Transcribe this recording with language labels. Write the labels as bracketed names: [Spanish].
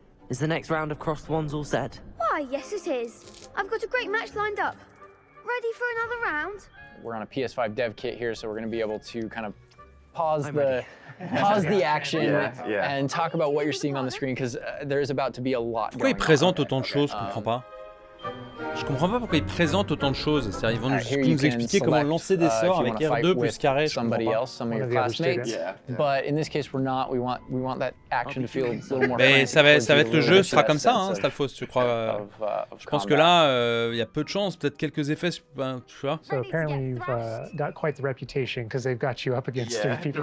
[English] Is the next round of crossed wands all set? Why, yes it is. I've got a great match lined up. Ready for another round? We're on a PS5 dev kit here, so we're going to be able to kind of pause the action and talk about what you're seeing on the screen, because there is about to be a lot [French] Pourquoi ils présentent autant de choses, je comprends pas. Je comprends pas pourquoi ils présentent autant de choses. C'est-à-dire, ils vont nous expliquer comment lancer des sorts avec R2 plus carré. Je comprends pas. [English] But in this case, we're not. We want that action to feel a little more. [French] Mais ça va être le jeu, ce sera comme ça, hein, Stalfos, tu crois. Je pense que là, il y a peu de chance, peut-être quelques effets, tu vois. [English] So apparently you've got quite the reputation because they've got you up against 3 people.